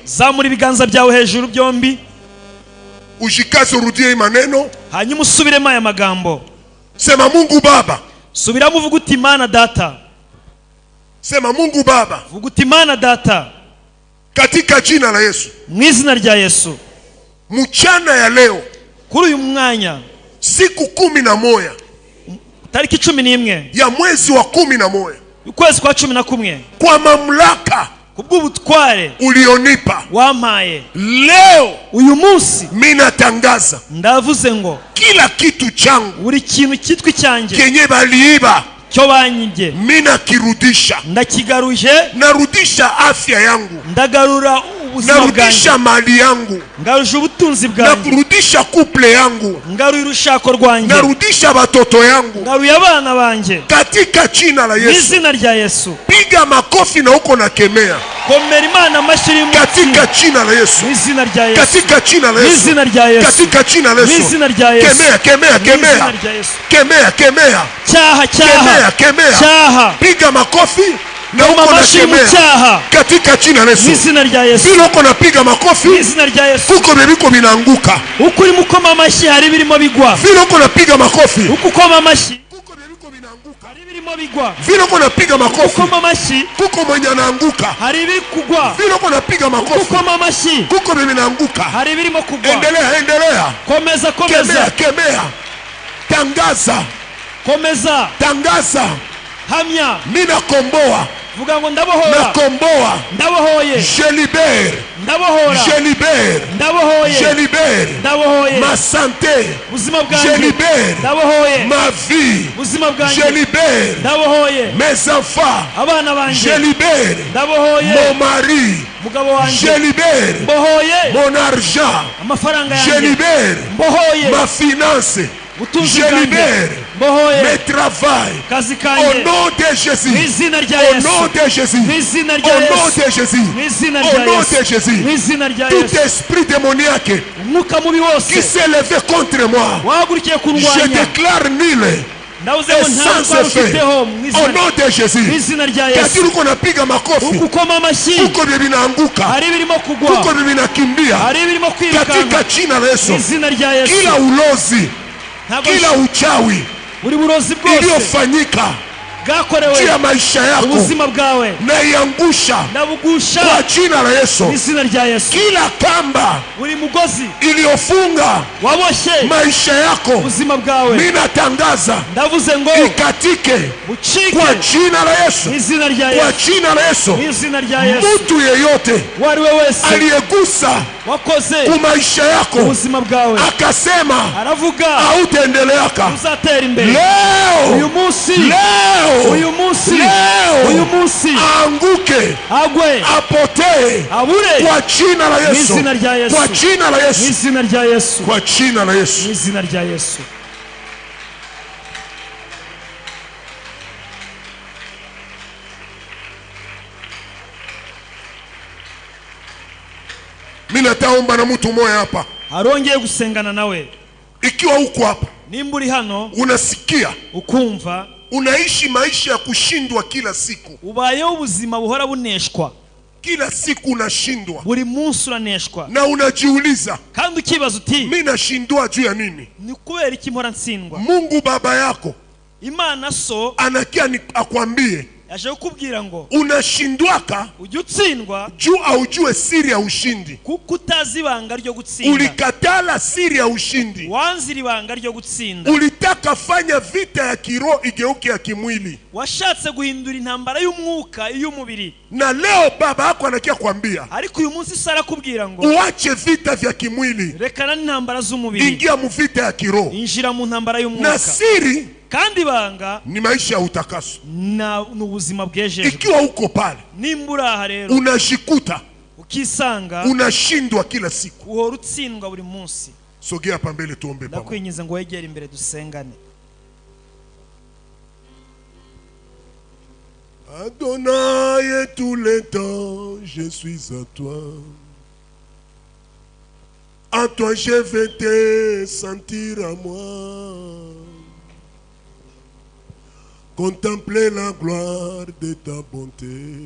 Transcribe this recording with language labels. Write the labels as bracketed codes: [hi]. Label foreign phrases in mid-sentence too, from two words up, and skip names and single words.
[rw] Zamura ibiganza byawe hejuru byombi. [sw] Ujikaze urudie maneno. [rw] Hanyuma usubiremo aya magambo. [sw] Sema Mungu Baba. [rw] Subiramo uvuga uti Mana Data. [sw] Sema Mungu Baba. [rw] Vuga uti Mana Data. [sw] Katika jina la Yesu. [rw] Mu izina rya Yesu. [sw] Mchana ya leo. [rw] Kuri uyu mwanya. [sw] Siku 11. [rw] Tariki 11. [sw] Ya mwezi wa 11. [rw] Ukwezi kwa 11. [sw] Kwa mamlaka [rw] kubw'ubutware [sw] ulionipa [rw] wampaye [sw] leo, [rw] uyu munsi [sw] minatangaza [rw] ndavuze ngo [sw] kila kitu changu, [rw] buri kintu kitwi cyanjye [sw] kenye baliiba [rw] cyo banyibye [sw] mina kirudisha. [rw] Ndakigaruje. [sw] Narudisha afya yangu. [rw] Ndagarura ubuzima bwanjye. [sw] Narudisha mali yangu. [rw] Ngaruje ubutunzi bwanjye. [sw] Narudisha couple yangu. [rw] Ngaruye urushako rwanjye. [sw] Narudisha batoto yangu. [rw] Ngaruye abana banjye. [sw] Katika jina la Yesu. [rw] Izina rya Yesu. [sw] Piga makofi na uko nakemea. [rw] Komera Imana amashyi mu [sw] katika jina la Yesu. [rw] Izina rya Yesu. [sw] Katika jina la Yesu. [rw] Izina rya Yesu. [sw] Katika jina la Yesu. [rw] Izina rya Yesu. [sw] Kemea, kemea, kemea. [rw] Izina rya Yesu. [sw] Kemea, kemea. [rw] Cyaha, cyaha. [sw] Kemea, kemea. [rw] Cyaha. [sw] Piga makofi na uko nakemea. Katika jina la Yesu. [rw] Izina rya Yesu. [sw] Bila uko napiga makofi. [rw] Izina rya Yesu. [sw] Kuko bebiko binaanguka. [rw] Uko uri mukoma amashyi hari birimo bigwa. [sw] Bila uko napiga makofi. [rw] Uko ukoma amashyi. [sw] Kuko bebiko binaanguka. [rw] Hari birimo bigwa. [sw] Bila uko napiga makofi. [rw] Ukoma amashyi. [sw] Kuko mwenye anaanguka. [rw] Hari biri kugwa. [sw] Bila uko napiga makofi. [rw] Ukoma amashyi. [sw] Kuko binaanguka. [rw] Hari birimo kugwa. [sw] Endelea, endelea. [rw] Komeza, komeza. [sw] Kemea, kemea. Tangaza. [rw] Komeza. [sw] Tangaza. [rw] Hamya. [sw] Mina komboa. [rw] Vuga ngo ndabohora. [sw] Nakomboa. [rw] Ndabohoye. [fr] Je libère. [rw] Ndabohora. [fr] Je libère. [rw] Ndabohoye. [fr] Je libère. [rw] Ndabohoye. [fr] Ma santé. [rw] Buzima bwanjye. [fr] Je libère. [rw] Ndabohoye. [fr] Ma vie. [rw] Buzima bwanjye. [fr] Je libère. [rw] Ndabohoye. [fr] Mes enfants. [rw] Abana banjye. [fr] Je libère. [rw] Ndabohoye. [fr] Mon mari. [rw] Mugabo wanjye. [fr] Je libère. [rw] Mbohoye. [fr] Mon argent. [rw] Amafaranga [fr] Je [rw] yanjye. [fr] libère. [rw] Mbohoye. [fr] Ma finance. [rw] Utunzi [fr] Je [rw] bwanjye. [fr] libère. [rw] Mbohoye. [fr] Mes travail. [rw] Kazi [fr] Au [rw] kanjye. [fr] nom de Jésus. [rw] Mu izina rya [fr] Au [rw] Yesu. [fr] nom de Jésus. [rw] Mu izina rya [fr] Au nom [rw] Yesu. [fr] de Jésus. [rw] Mu izina [fr] Au [rw] rya [fr] nom [rw] Yesu. [fr] de Jésus. [rw] Mu izina rya [fr] Tout [rw] Yesu. [fr] esprit démoniaque [rw] Umwuka mubi [fr] qui [rw] wose [fr] s'est levé contre moi, [rw] wahagurukiye [fr] je [rw] kundwanya. [fr] déclare nul [rw] Ndavuze [fr] et [rw] ngo nta [fr] sans [rw] rutwaro [fr] effet. [rw] ufiteho mu [fr] Au [rw] izina [fr] nom de [rw] mu [fr] Jésus. [rw] izina rya [sw] Kadiri [rw] Yesu. [sw] uko napiga makofi, [rw] Uku ukoma amashyi [sw] kuko binaanguka, [rw] hari ibirimo kugwa, [sw] kuko binakimbia [rw] hari ibirimo [sw] katika [rw] kwirukanka [sw] jina la Yesu. [rw] mu izina rya Yesu. [sw] Kila ulozi, [rw] Ntabwo [sw] kila uchawi [rw] buri burozi bwose [sw] iliyofanyika juu ya [rw] bwakorewe [sw] maisha yako [rw] ubuzima bwawe [sw] naiangusha [rw] ndabugusha [sw] kwa jina la Yesu. [rw] mu izina rya Yesu. [sw] Kila kamba [rw] Buri mugozi [sw] iliyofunga [rw] waboshye [sw] maisha yako [rw] ubuzima bwawe [sw] minatangaza [rw] ndavuze ngo [sw] ikatike [rw] bucike [sw] kwa jina la Yesu. [rw] mu izina rya [sw] Kwa [rw] Yesu. [sw] jina la Yesu. [rw] Mu izina rya Yesu. [sw] Mtu yeyote [rw] uwo ari we wese [sw] aliyegusa [rw] wakoze [sw] ku maisha yako [rw] ubuzima bwawe [sw] akasema [rw] aravuga [sw] hautaendeleaka, [rw] uzatera imbere [sw] leo [rw] uyu munsi [sw] leo [rw] uyu munsi [sw] leo [rw] uyu munsi [sw] aanguke, [rw] agwe [sw] apotee [rw] abure [sw] kwa jina la [rw] mu [sw] Yesu. [rw] izina rya Yesu. [sw] Kwa jina la [rw] mu [sw] Yesu. [rw] izina rya Yesu. [sw] Kwa jina la [rw] mu [sw] Yesu. [rw] izina rya Yesu. [sw] Mimi nataomba na mtu mmoja hapa, [rw] Arongeye gusengana nawe. [sw] ikiwa uko hapa [rw] Nimba uri hano [sw] unasikia [rw] ukumva [sw] unaishi maisha ya kushindwa kila siku, [rw] ubayeho ubuzima buhora buneshwa, [sw] kila siku unashindwa [rw] buri munsi uraneshwa, [sw] na unajiuliza [rw] kandi ukibaza uti [sw] mimi nashindwa juu ya nini? [rw] ni kubera iki mpora ntsindwa? [sw] Mungu baba yako [rw] Imana so [sw] anakia akwambie [rw] yaje kukubwira ngo [sw] unashindwaka [rw] ujye utsindwa [sw] juu aujue siri ya ushindi. [rw] kuko utazi ibanga ryo gutsinda. [sw] Ulikatala siri ya ushindi, [rw] Wanzira ibanga ryo gutsinda. [sw] ulitaka fanya vita ya kiroho igeuke ya kimwili, [rw] Washatse guhindura intambara y'umwuka iy'umubiri. [sw] na leo baba yako anakia kwambia [rw] Ariko uyu munsi Sara kubwira ngo [sw] uache vita vya kimwili, [rw] rekana n'intambara z'umubiri, [sw] ingia mu vita ya kiroho. [rw] injira mu ntambara [sw] Na [rw] y'umwuka. [sw] siri [rw] Kandi ibanga [sw] ni maisha ya utakaso. [rw] n'ubuzima bwejejwe. [sw] Ikiwa uko pale [rw] Nimba uri aha rero [sw] unajikuta [rw] ukisanga [sw] unashindwa kila siku, [rw] uhora utsindwa buri munsi, [sw] sogea hapa mbele tuombe pamoja. [rw] ndakwinginze ngo wegere imbere dusengane. [fr] Adonai, tous les temps, je suis à toi. En toi je vais te sentir à moi. Contempler la gloire de ta bonté.